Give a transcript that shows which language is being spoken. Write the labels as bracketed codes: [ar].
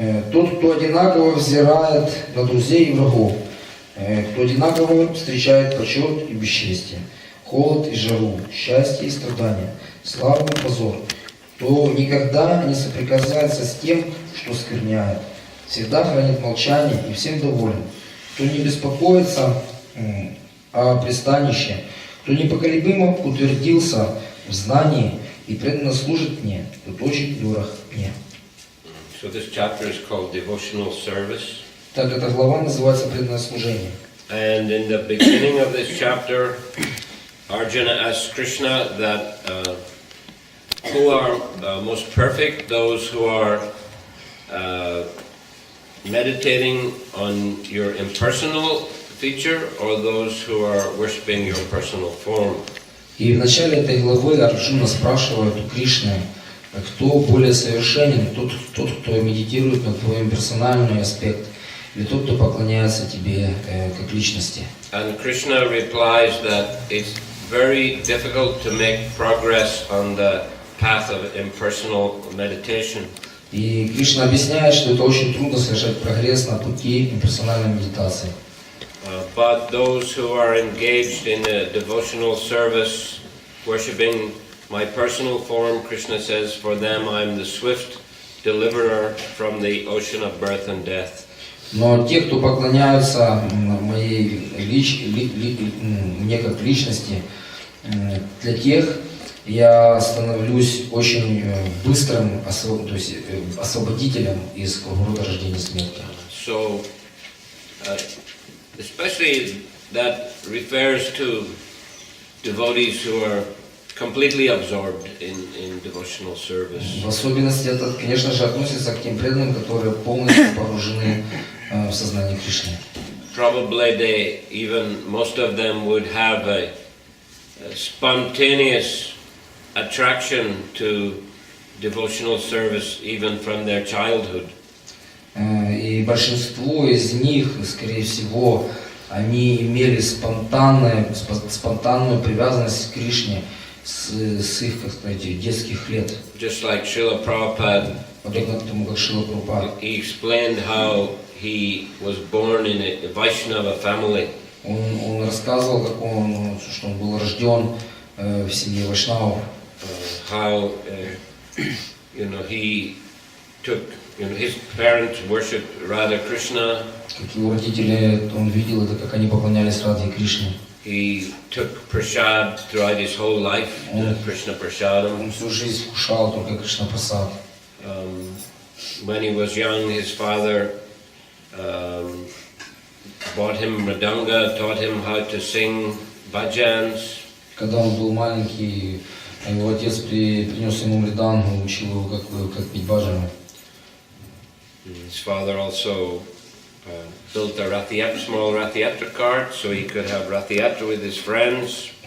[ru] Тот, кто одинаково взирает на друзей и врагов, кто одинаково встречает почет и бесчестие, холод и жару, счастье и страдания, славу и позор, кто никогда не соприкасается с тем, что скверняет, всегда хранит молчание и всем доволен, кто не беспокоится о пристанище, кто непоколебимо утвердился в знании и преданно служит мне, тот очень дорог мне. [en] So this chapter is called Devotional Service. [ru] Так эта глава называется преданное служение. [en] And in the beginning of this chapter, Arjuna asks Krishna that who are most perfect, those who are meditating on your impersonal feature, or those who are worshipping your personal form. [ru] И в начале этой главы Арджуна спрашивает у Кришны, кто более совершенен, тот, кто медитирует на твой персональный аспект, или тот, кто поклоняется тебе как личности. [en] And Krishna replies that it's very difficult to make progress on the path of impersonal meditation. [ru] И Кришна объясняет, что это очень трудно совершать прогресс на пути имперсональной медитации. [en] But those who are engaged in a devotional service, worshipping my personal form, Krishna says, for them I'm the swift deliverer from the ocean of birth and death. [ru] Но те, кто поклоняются мне как личности, для тех я становлюсь очень быстрым освободителем из круговорота рождения и смерти. [en] So, especially that refers to devotees who are completely absorbed in devotional service. [ru] В особенности это, конечно же, относится к тем преданным, которые полностью погружены в сознание Кришны. [en] Probably most of them would have a spontaneous attraction to devotional service even from their childhood. [ru] И большинство из них, скорее всего, они имели спонтанную привязанность к Кришне с их, как сказать, детских лет. [en] Just like Srila Prabhupada, [ru] подобно тому, как Шрила Прабхупада. [en] He explained how he was born in a Vaishnava family. [ru] Он рассказывал, как что он был рожден в семье вайшнавов. [en] How he took, his parents worshipped Radha Krishna. [ru] Как его родители, он видел это, как они поклонялись Радхе Кришне. [en] He took prasad throughout his whole life, Krishna prasadam. [ru] Он всю жизнь вкушал только Кришна прасад. [en] When he was young, his father bought him mridanga, taught him how to sing bhajans. [ru] Когда он был маленький, его отец принес ему мридангу, учил его, как петь баджаны. [en] His father also built a small Rathayatra cart so he could have Rathayatra with his friends.